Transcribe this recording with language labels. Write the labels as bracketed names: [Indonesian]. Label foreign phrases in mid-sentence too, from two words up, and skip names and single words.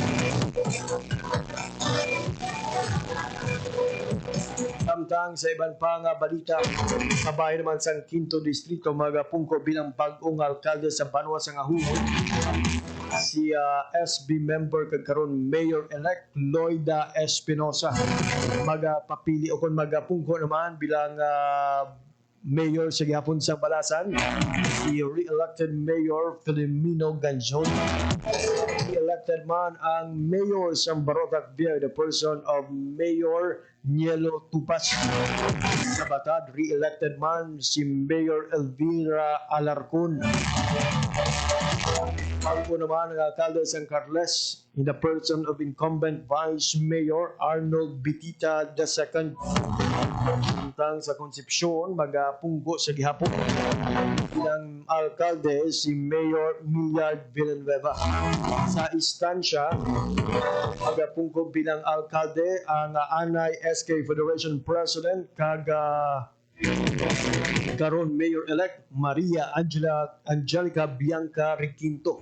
[Hiligaynon] Samtang sa iban pa nga balita, kabay naman sa 5th Distrito magapungko bilang bag-ong alkalde sa Banua sa Ngahulog, si [English] SB member [Hiligaynon] kagkaron Mayor-elect Loida Espinosa. Magapapili o kung magapungko naman bilang Mayor sa gihapon sa Balasan, si re-elected Mayor Filomeno Ganjon. Re-elected man ang Mayor sa Barotac View, [English] the person of [Hiligaynon] Mayor Nielo Tupas. Sa Batad, re-elected man si Mayor Elvira Alarcon. Bago naman ang alkalde San Carles [English] in the person of incumbent [Hiligaynon] Vice Mayor Arnold Bitita II. Samtang sa Concepcion, magapunggo sa gihapon bilang alkalde si Mayor Millard Villanueva. Sa Estancia, magapunggo bilang alkalde ang Anay SK Federation President kag karon Mayor-elect Maria Angelica Bianca Requinto.